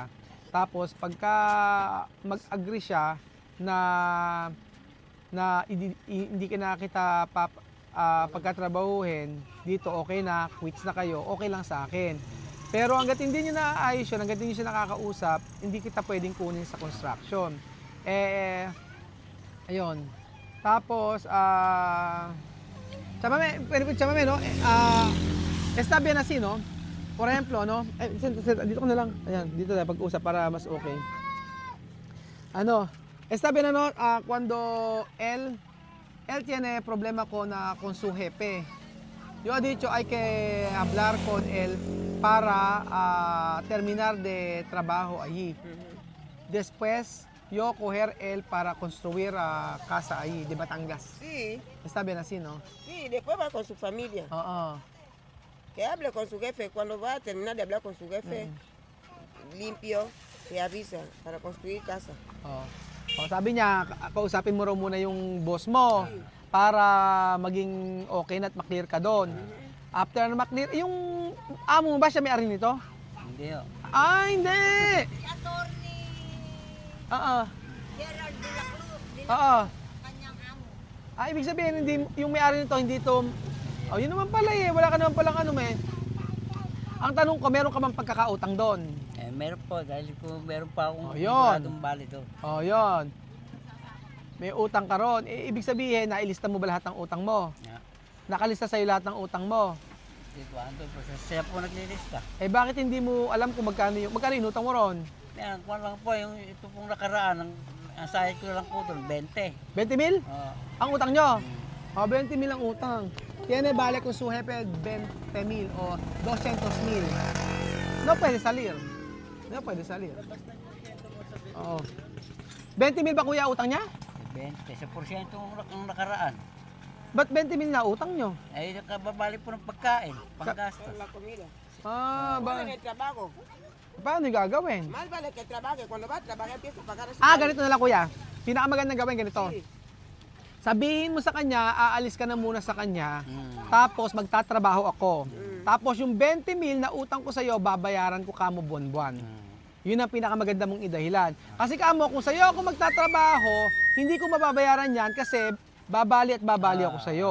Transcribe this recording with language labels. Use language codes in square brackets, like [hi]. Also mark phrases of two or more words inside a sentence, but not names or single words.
[tl] Tapos pagka mag-agree siya na hindi ka na kita pagkatrabahuhin dito, okay na, quits na kayo, okay lang sa akin. Pero hangga't hindi nyo naaayos yun, hangga't hindi nyo siya nakakausap, hindi kita pwedeng kunin sa construction. Ayun. Tapos, chamame, [es] no? Está bien así, no? Por ejemplo, no? [tl] Dito ko na lang. Ayan, dito na pag-usap para mas okay. Ano? [es] Está bien, no? Cuando él tiene problema con su jefe. Yo he dicho hay que hablar con él para terminar de trabajo allí. Después, yo coger él para construir casa ahí de Batangas. Sí, Está bien así, ¿no? sí, después va con su familia. [tl] Oo. [es] Que hable con su jefe. Cuando va a terminar de hablar con su jefe, limpio, te avisa para construir casa. [tl] Oo. O, sabi niya, kausapin mo raw muna yung boss mo para maging okay na at maklear ka doon. After na maklear, yung amo mo ba siya may-ari nito? Hindi ho. Ah, hindi! Si Attorney Oo. Gerard de la Cruz, Oo. kanyang amo. Ibig sabihin, hindi, yung may-ari nito, hindi ito... Oh, yun naman pala eh. Wala ka naman palang ano eh. Ang tanong ko, meron ka bang pagkakautang doon? Meron po, dahil kung meron pa akong Oh, yun. siguradong bali doon. Oh, yun. May utang ka ron. Ibig sabihin, nailista mo ba lahat ng utang mo? [en] Yeah. [tl] Nakalista sa'yo lahat ng utang mo. Di ba, ando po, siya po naglilista. Bakit hindi mo alam kung magkano yung utang mo ron? Yan, kung lang po, yung ito pong nakaraan, ang sahid ko lang po doon, 20. 20 mil? Oh, Ang utang nyo? 20 mil ang utang. [es] Tiene vale con su jefe 20 mil o 200 mil. No puede salir. No puede salir. [tl] Oo. 20 mil ba kuya utang niya? 20. Sa porsyento ang nakaraan. Ba't 20 mil na utang nyo? Ay, nakababali po ng pagkain, panggastos. [es] La comida. [tl] Ba? [es] En el trabajo. [tl] Paano yung gagawin? [es] Más vale que trabaje. Cuando va a trabajar, empieza a pagar su [tl] Ganito na lang kuya. Pinakamagandang gawin ganito. [es] Sí. [tl] Sabihin mo sa kanya, aalis ka na muna sa kanya, Hmm. tapos magtatrabaho ako. Tapos yung 20 mil na utang ko sa'yo, babayaran ko kamo buwan-buwan. Yun ang pinakamaganda mong idahilan. Kasi kamo, kung sa'yo ako magtatrabaho, hindi ko mababayaran yan kasi babali at babali ako sa'yo.